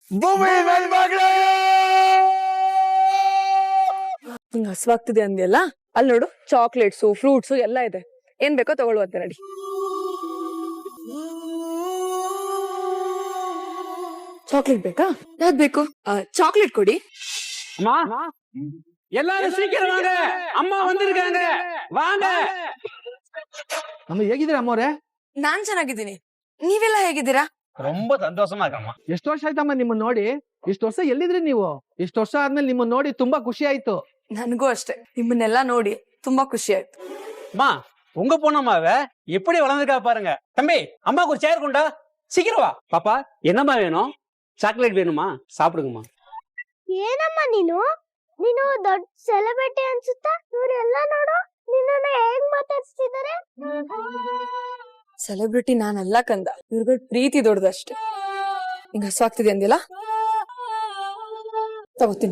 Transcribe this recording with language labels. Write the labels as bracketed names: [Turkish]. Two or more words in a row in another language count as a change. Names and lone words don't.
[Kannada] ಹಿಂಗ್ ಹಸ್ವಾಗ್ತಿದೆ ಅಂದ್ಯಲ್ಲ, ಅಲ್ಲಿ ನೋಡು, ಚಾಕ್ಲೇಟ್ಸು, ಫ್ರೂಟ್ಸು ಎಲ್ಲ ಇದೆ. ಏನ್ ಬೇಕೋ ತಗೊಳ್ಳುವಂತೆ ನಡಿ. ಚಾಕ್ಲೇಟ್ ಬೇಕಾ? ಯಾವ್ದು ಬೇಕು? ಚಾಕ್ಲೇಟ್ ಕೊಡಿ. [Tamil] ಎಲ್ಲಾರು ಸೀಕಿரம் வாங்க, அம்மா வந்திருக்காங்க, வாங்க. [Kannada] ಅಮ್ಮ, ಹೇಗಿದ್ದೀರಾ ಅಮ್ಮವ್ರೆ? ನಾನ್ ಚೆನ್ನಾಗಿದ್ದೀನಿ, ನೀವೆಲ್ಲ ಹೇಗಿದ್ದೀರಾ? [Tamil] ரொம்ப சந்தோஷமாக்கம்மா. [Kannada] ಎಷ್ಟು ವರ್ಷ ಆಯ್ತಮ್ಮ ನಿಮ್ಮನ್ನ ನೋಡಿ? ಇಷ್ಟು ವರ್ಷ ಎಲ್ಲಿದ್ರಿ ನೀವು? ಇಷ್ಟು ವರ್ಷ ಆದ್ಮೇಲೆ ನಿಮ್ಮನ್ನ ನೋಡಿ ತುಂಬಾ ಖುಷಿ ಆಯ್ತು. ನನಗೂ ಅಷ್ಟೇ, ನಿಮ್ಮನ್ನೆಲ್ಲ ನೋಡಿ ತುಂಬಾ ಖುಷಿ ಆಯ್ತು. [Tamil] அம்மா உங்க பொண்ணம்மாவ எப்படி வளர்ந்துருக்கா பாருங்க. தம்பி அம்மாக்கு ஒரு சேர் கொண்டா, சீக்கிரம் வா. பாப்பா என்னம்மா வேணும்? சாக்லேட் வேணுமா? சாப்பிடுங்கம்மா. [Kannada] ಏನಮ್ಮ ನೀನು ನೀನು ದೊಡ್ಡ ಸೆಲೆಬ್ರಿಟಿ ಅನ್ಸುತ್ತಾ? ಇವರೆಲ್ಲ ನೋಡು ನಿನ್ನನ್ನ ಹೇಗ್ ಮಾತಾಡ್ಸ್ತಿದ್ದಾರೆ. ಸೆಲೆಬ್ರಿಟಿ ನಾನಲ್ಲ ಕಂದ, ಇವ್ರಗಳ ಪ್ರೀತಿ ದೊಡ್ಡದಷ್ಟೇ. ಹಿಂಗ ಹಸುವಾಗ್ತಿದೆ ಅಂದಿಲ್ಲ, ತಗೋತೀನಿ.